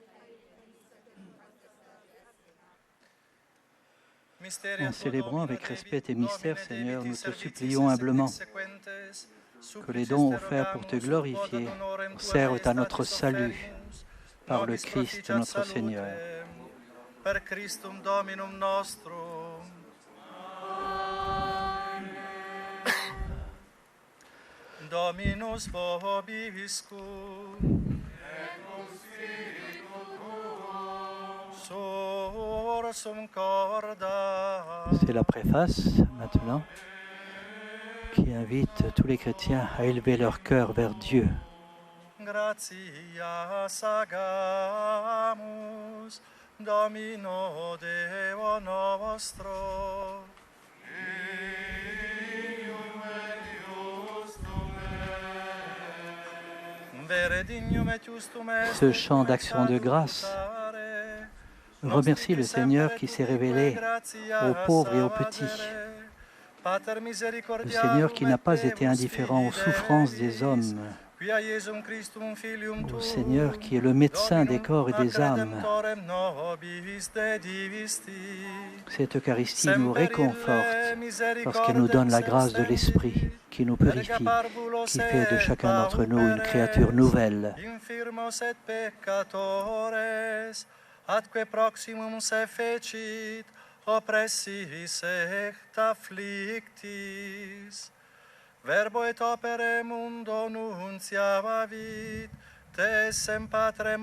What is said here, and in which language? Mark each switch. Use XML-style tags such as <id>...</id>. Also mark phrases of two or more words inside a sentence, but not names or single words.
<fr>En célébrant avec respect tes mystères, Seigneur, nous te supplions humblement que les dons offerts pour te glorifier servent à notre salut par le Christ notre Seigneur.</fr> <la>Per Christum Dominum nostrum. Dominus vobiscum. Et cum spiritu tuo. Sursum corda.</la> <fr>C'est la préface maintenant qui invite tous les chrétiens à élever leur cœur vers Dieu.</fr> <la>Gratias agamus Domino Deo nostro.</la> <fr>Ce chant d'action de grâce remercie le Seigneur qui s'est révélé aux pauvres et aux petits. Le Seigneur qui n'a pas été indifférent aux souffrances des hommes. Au Seigneur qui est le médecin des corps et des âmes. Cette Eucharistie nous réconforte parce qu'elle nous donne la grâce de l'Esprit qui nous purifie, qui fait de chacun d'entre nous une créature nouvelle.</fr> <la>Atque proximum se fecit, oppressis et afflictis. Verbo et opere mundo nunciavit, te sem patrem</la>